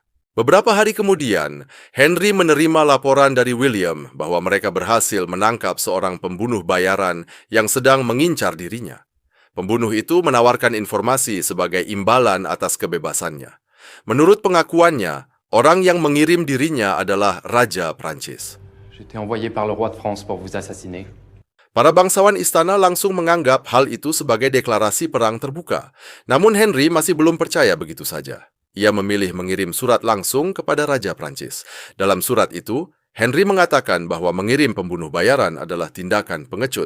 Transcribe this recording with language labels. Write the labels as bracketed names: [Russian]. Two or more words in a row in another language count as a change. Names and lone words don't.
[Indonesian] Beberapa hari kemudian, Henry menerima laporan dari William bahwa mereka berhasil menangkap seorang pembunuh bayaran yang sedang mengincar dirinya. Pembunuh itu menawarkan informasi sebagai imbalan atas kebebasannya. Menurut pengakuannya, orang yang mengirim dirinya adalah Raja Prancis. [French] J'étais envoyé par le roi de France pour vous assassiner. [Indonesian] Para bangsawan istana langsung menganggap hal itu sebagai deklarasi perang terbuka. Namun Henry masih belum percaya begitu saja. Ia memilih mengirim surat langsung kepada Raja Prancis. Dalam surat itu, Henry mengatakan bahwa mengirim pembunuh bayaran adalah tindakan pengecut.